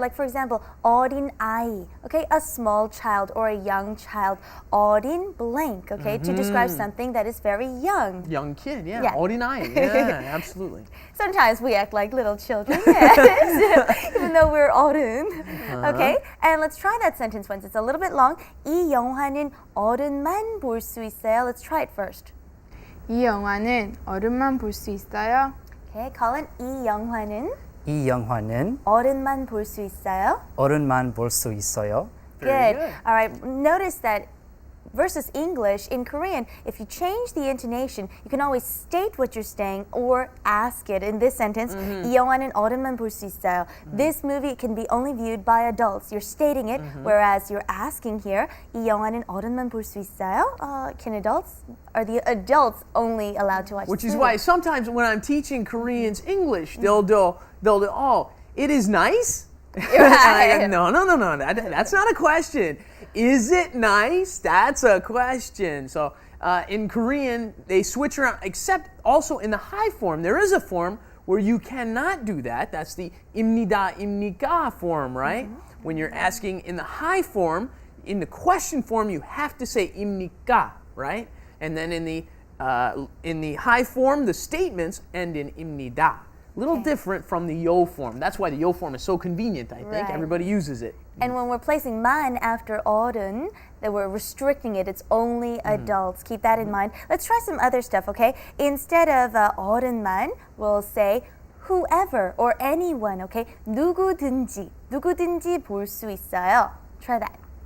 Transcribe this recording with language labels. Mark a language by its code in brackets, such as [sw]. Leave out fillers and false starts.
[en] Like, for example, 어린아이, okay, a small child or a young child. 어린 blank, okay, to describe something that is very young. Young kid, yeah. Yeah. 어린아이, yeah, absolutely. Sometimes we act like little children, yes, even though we're 어른. Okay, and let's try that sentence once. It's a little bit long. [ko] 이 영화는 어른만 볼 수 있어요. [en] Let's try it first. [ko] 이 영화는 어른만 볼 수 있어요? Okay, Colin, 이 영화는 이 영화는 어른만 볼 수 있어요? 어른만 볼 수 있어요. [en] Good. All right, notice that versus English, in Korean, if you change the intonation, you can always state what you're saying or ask it. [ko] In this sentence, 이 영화는 어른만 볼 수 있어요. [en] This movie can be only viewed by adults. You're stating it, whereas you're asking here, 이 영화는 어른만 볼 수 있어요? Are the adults only allowed to watch Which this is movie? why sometimes when I'm teaching Koreans English, they'll do, it is nice? Right. No, that's not a question. Is it nice? That's a question. So in Korean, they switch around, except also in the high form. There is a form where you cannot do that. That's the 입니다, 입니까 form, right? When you're asking in the high form, in the question form, you have to say 입니까, right? And then in the high form, the statements end in 입니다. Little different from the yo form. That's why the yo form is so convenient, I think. Right. Everybody uses it. And when we're placing man after 어른, that we're restricting it. It's only adults. Keep that in mind. Let's try some other stuff, okay? Instead of 어른만, we'll say whoever or anyone, okay? [ko] 누구든지 볼 수 있어요. Try that.